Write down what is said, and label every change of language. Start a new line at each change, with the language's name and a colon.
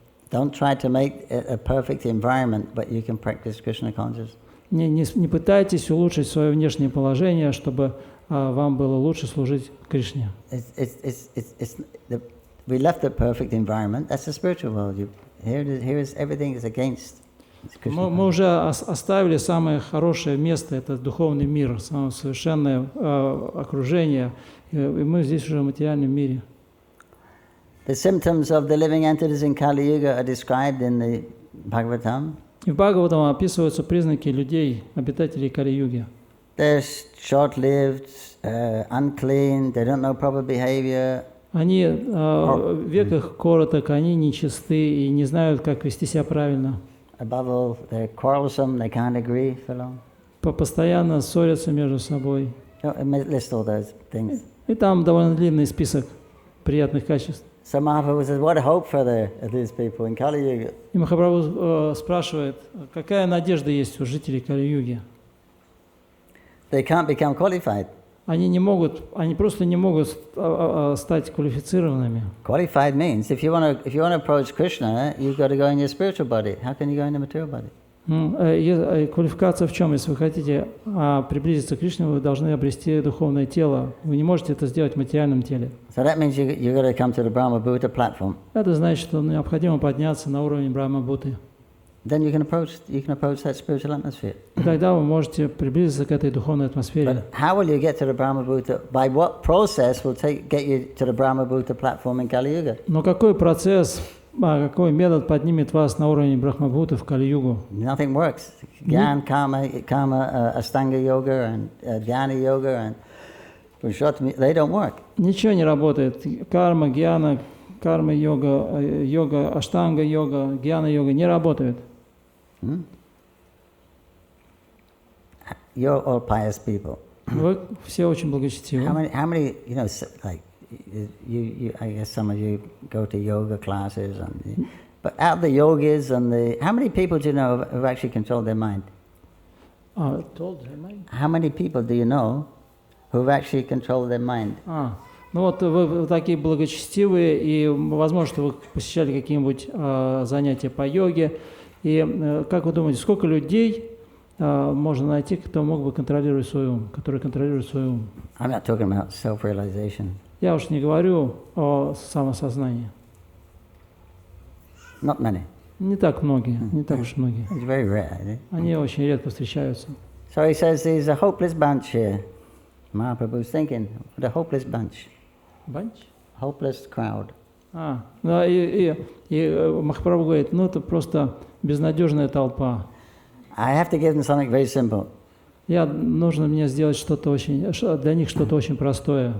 English: Don't try to make a perfect environment, but you can practice Krishna consciousness.
Russian: Не пытайтесь улучшить свое внешнее положение, чтобы вам было лучше служить Кришне.
English: We left the perfect environment. That's the spiritual world. Here is everything is against.
Russian: Мы уже оставили самое хорошее место, это духовный мир, самое совершенное окружение, и мы здесь уже в материальном мире.
English: The symptoms of the living entities in Kali Yuga are described in the Bhagavatam.
Russian: И в Бхагаватам описываются признаки людей, обитателей Кали-юги.
English: They're short-lived, unclean, they don't know proper behavior,
Russian: Они, век их короток, они нечисты и не знают, как вести себя правильно.
English: Above all, they're quarrelsome, they can't agree for long.
Russian: Постоянно ссорятся между собой.
English: List all those things.
Russian: И там довольно длинный список приятных качеств.
English: So Mahaprabhu says, what a hope for these people in Kali Yuga.
Russian: И Махапрабху спрашивает, какая надежда есть у жителей Кали-юги?
English: They can't become qualified.
Russian: Они просто не могут стать квалифицированными.
English: Qualified means if you want to approach Krishna, you've got to go in your spiritual body. How can you go in the material body?
Russian: Квалификация в чем? Если вы хотите приблизиться к Кришне, вы должны обрести духовное тело. Вы не можете это сделать в материальном теле.
English: So that means you've got to come to the Brahma Bhuta platform.
Russian: Это значит, что необходимо подняться на уровень Брахма-бхуты.
English: Then you can approach that spiritual atmosphere.
Russian: Тогда вы можете приблизиться к этой духовной атмосфере.
English: But how will you get to the Brahma Bhuta? By what process will get you to the Brahma Bhuta platform in Kali Yuga?
Russian: Но какой процесс, какой метод поднимет вас на уровень Брахма-бхуты в Кали-югу?
English: Nothing works. Gyan, karma, Ashtanga yoga and Dhyana-yога and they don't work.
Russian: Ничего не работает. Карма, гьяна, карма-йога, йога, аштанга-йога, гьяна-йога не работают.
English: You're all pious people.
Russian: Вы все очень благочестивы.
English: How many, like, I guess some of you go to yoga classes, but out of the yogis how many people do you know who've actually controlled their mind? How many people do you know who've actually controlled their mind?
Russian: Ну вот вы такие благочестивые, и возможно, что вы посещали какие-нибудь занятия по йоге. И как вы думаете, сколько людей можно найти, кто мог бы контролировать свой ум, который контролирует свой ум?
English: I'm not talking about self-realization.
Russian: Я уж не говорю о самосознании.
English: Not many.
Russian: Не так многие, не так уж многие.
English: It's very rare.
Russian: Они очень редко встречаются.
English: So he says there's a hopeless bunch here. Mahaprabhu's thinking, what a hopeless bunch. Bunch? Hopeless crowd.
Russian: Да, и Махапрабху говорит, это просто безнадежная толпа.
English: I have to give them something very simple.
Russian: Нужно мне сделать что-то очень, для них что-то очень простое.